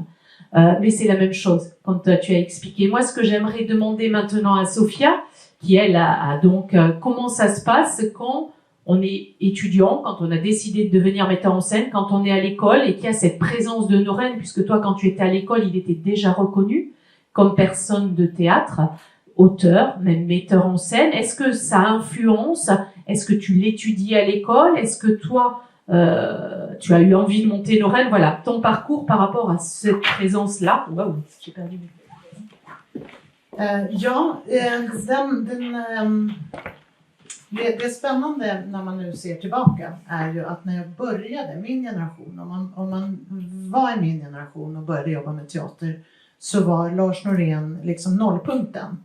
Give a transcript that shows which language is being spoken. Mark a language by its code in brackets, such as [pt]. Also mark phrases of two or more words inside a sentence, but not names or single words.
[fr] Mais c'est la même chose quand tu as expliqué. Moi, ce que j'aimerais demander maintenant à Sophia, qui elle a donc comment ça se passe quand on est étudiant, quand on a décidé de devenir metteur en scène, quand on est à l'école et qu'il y a cette présence de Noren, puisque toi, quand tu étais à l'école, il était déjà reconnu comme personne de théâtre, auteur, même metteur en scène. Est-ce que ça influence? Est-ce que tu l'étudies à l'école? Est-ce que toi, tu as eu envie de monter Noren? Voilà, ton parcours par rapport à cette présence-là. Waouh, j'ai perdu mes... [sv] Det spännande när man nu ser tillbaka är ju att när jag började min generation, om man var i min generation och började jobba med teater, så var Lars Norén liksom nollpunkten.